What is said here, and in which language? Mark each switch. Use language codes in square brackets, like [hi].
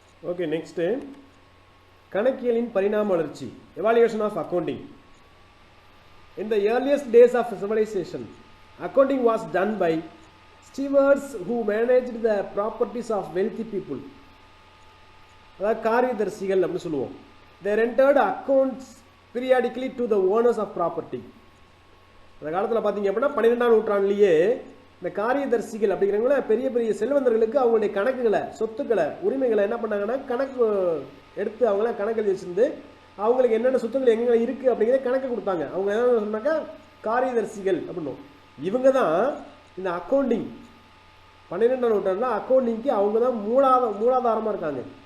[ta] Okay next கணக்கியலின் பரிணாம வளர்ச்சி, [en] Evolution of accounting. In the earliest days of civilisation, accounting was done by stewards who managed the properties of wealthy people. [ta] அதாவது காரியதர்சிகள் அப்படின்னு சொல்லுவோம். [en] they rendered accounts periodically to the owners of property. [ta] அந்த காலத்தில் பார்த்தீங்க அப்படின்னா 12ஆம் நூற்றாண்டுலேயே இந்த காரியதர்சிகள் அப்படிங்கிறவங்கள பெரிய பெரிய செல்வந்தர்களுக்கு அவங்களுடைய கணக்குகளை, சொத்துக்களை, உரிமைகளை என்ன பண்ணாங்கன்னா கணக்கு எடுத்து அவங்களாம் கணக்கு எழுதி வச்சிருந்து அவங்களுக்கு என்னென்ன சொத்துக்கள் எங்கே இருக்குது அப்படிங்கிறத கணக்கு கொடுத்தாங்க. அவங்க என்ன சொன்னாக்கா காரியதர்சிகள் அப்படின்னும். இவங்க தான் இந்த அக்கௌண்டிங் 12ஆம் நூற்றாண்டில் அக்கௌண்டிங்க்கு அவங்க தான் மூலாதாரமாக இருக்காங்க.